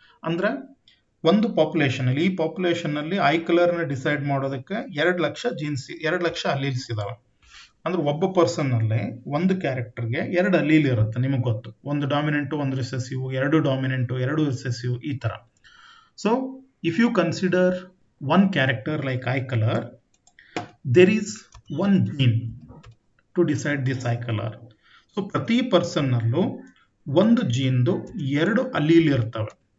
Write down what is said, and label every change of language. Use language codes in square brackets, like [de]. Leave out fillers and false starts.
[kn] ಅಂದ್ರೆ ಒಂದು ಪಾಪ್ಯುಲೇಷನ್ ಅಲ್ಲಿ, ಈ ಪಾಪ್ಯುಲೇಷನ್ ಅಲ್ಲಿ ಐ ಕಲರ್ ನ ಡಿಸೈಡ್ ಮಾಡೋದಕ್ಕೆ 2 ಲಕ್ಷ ಜೀನ್ಸ್, 2 ಲಕ್ಷ ಅಲ್ಲೀಲ್ಸ್ ಇದಾವೆ. ಅಂದ್ರೆ ಒಬ್ಬ ಪರ್ಸನ್ ಅಲ್ಲೇ ಒಂದು ಕ್ಯಾರೆಕ್ಟರ್ಗೆ 2 ಅಲ್ಲೀಲ್ ಇರುತ್ತೆ, ನಿಮಗೆ ಗೊತ್ತು. ಒಂದು ಡಾಮಿನೆಂಟು, ಒಂದು ರಿಸೆಸಿವ್, 2 ಡಾಮಿನೆಂಟು, 2 ರಿಸೆಸಿವ್, ಈ ತರ. [en] So if you consider one character like eye color, there is one gene to decide this eye color. [kn] So ಪ್ರತಿ ಪರ್ಸನ್ ನಲ್ಲೂ ಒಂದು ಜೀನ್ದು 2 ಅಲ್ಲೀಲ್ ಇರ್ತವೆ.